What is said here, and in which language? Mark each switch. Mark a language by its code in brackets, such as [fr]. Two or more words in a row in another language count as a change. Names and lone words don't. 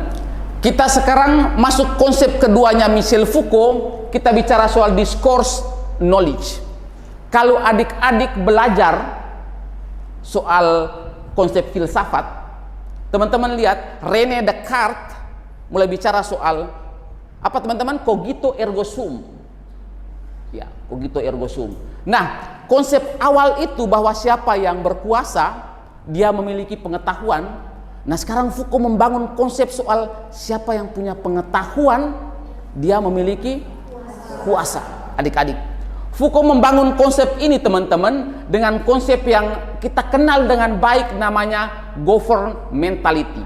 [id] Kita sekarang masuk konsep keduanya Michel Foucault. Kita bicara soal [en] discourse knowledge. [id] Kalau adik-adik belajar soal konsep filsafat, teman-teman lihat René Descartes mulai bicara soal apa, teman-teman? [la] Cogito ergo sum. Ya, cogito ergo sum. [id] Nah, konsep awal itu bahwa siapa yang berkuasa, dia memiliki pengetahuan. Nah, sekarang Foucault membangun konsep soal siapa yang punya pengetahuan, dia memiliki kuasa, adik-adik. Foucault membangun konsep ini, teman-teman, dengan konsep yang kita kenal dengan baik, namanya governmentality.